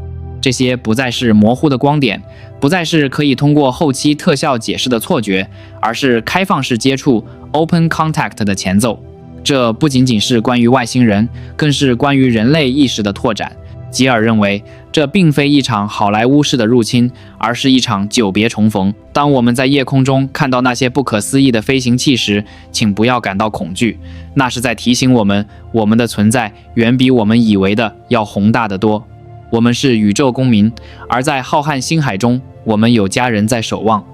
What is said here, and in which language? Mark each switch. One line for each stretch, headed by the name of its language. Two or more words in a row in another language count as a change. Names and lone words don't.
Chinese: 這些不再是模糊的光點，不再是可以通過後期特效解釋的錯覺，而是開放式接觸
English: （Open Contact）
Chinese: 的前奏。這不僅僅是關於外星人，更是關於人類意識的拓展。吉爾認為，這並非一場好萊塢式的入侵，而是一場久別重逢。當我們在夜空中看到那些不可思議的飛行器時，請不要感到恐懼，那是在提醒我們，我們的存在遠比我們以為的要宏大得多。我們是宇宙公民，而在浩瀚星海中，我們有家人在守望。